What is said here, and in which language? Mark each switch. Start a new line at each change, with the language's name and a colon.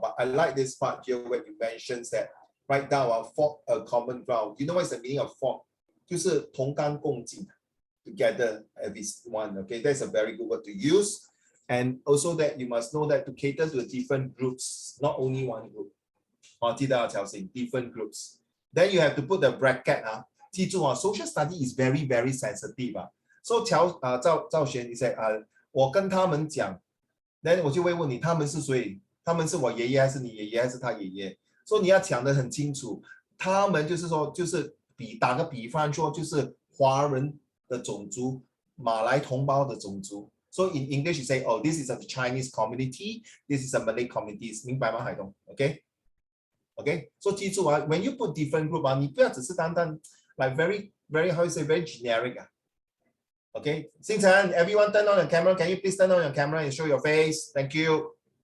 English: But I like this part here where you mentioned that right now, fought a common ground. You know what's the meaning of fought?
Chinese: 就是同甘共进
English: together as one. Okay, that's a very good word to use. And also that you must know that to cater to the different groups, not only one group.
Chinese: 哦，记得要调整
English: different groups. Then you have to put the bracket 啊，
Chinese: 记住啊
English: social study is very very sensitive 啊。 So
Chinese: 赵璇，你 say 我跟他们讲 ，then 我就会问你他们是谁？他们是我爷爷还是你爷爷还是他爷爷？所以你要讲得很清楚。他们就是说，就是打个比方说，就是华人的种族，马来同胞的种族。
English: So in English you say, oh, this is a Chinese community, this is a Malay community.
Chinese: 明白吗，海东 ？OK， 所以记住啊 ，
English: when you put different group
Chinese: 啊，你不要只是单单
English: like very how you say very generic
Chinese: 啊。
English: Okay, 星辰 everyone turn on your camera. Can you please turn on your camera and show your face? Thank you.